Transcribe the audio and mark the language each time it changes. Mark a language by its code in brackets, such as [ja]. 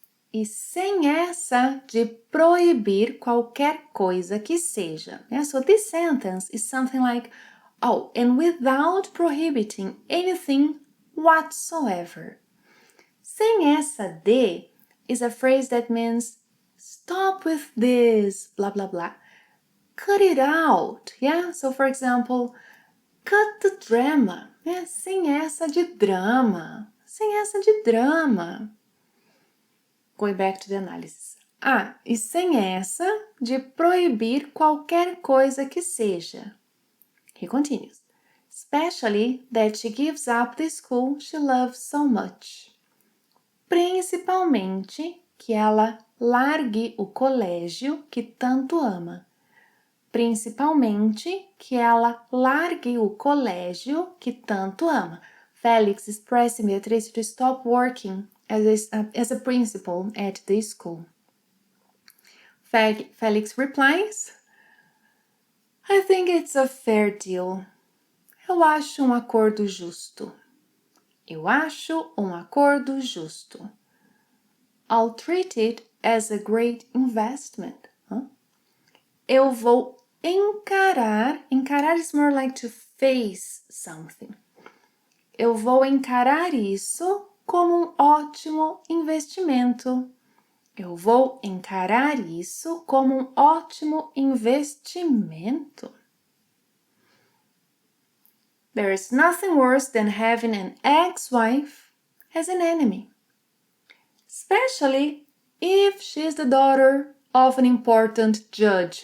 [pt] E sem essa de proibir qualquer coisa que seja. [en] So this sentence is something like, oh, and without prohibiting anything whatsoever. [pt] Sem essa de [en] is a phrase that means stop with this, blah, blah, blah. Cut it out, yeah? So, for example, cut the drama, né? [pt] Sem essa de drama, sem essa de drama. [en] Going back to the analysis. [pt] E sem essa de proibir qualquer coisa que seja. [en] He continues. Especially that she gives up the school she loves so much. [pt] Principalmente que ela largue o colégio que tanto ama. Principalmente que ela largue o colégio que tanto ama. [en] Felix is pressing Beatrice to stop working as a principal at the school. Felix replies, I think it's a fair deal. [pt] Eu acho um acordo justo. Eu acho um acordo justo. [en] I'll treat it as a great investment. [pt] Eu vou encarar. [en] Encarar is more like to face something. [pt] Eu vou encarar isso como um ótimo investimento. Eu vou encarar isso como um ótimo investimento. [en] There is nothing worse than having an ex-wife as an enemy, especially if she's the daughter of an important judge.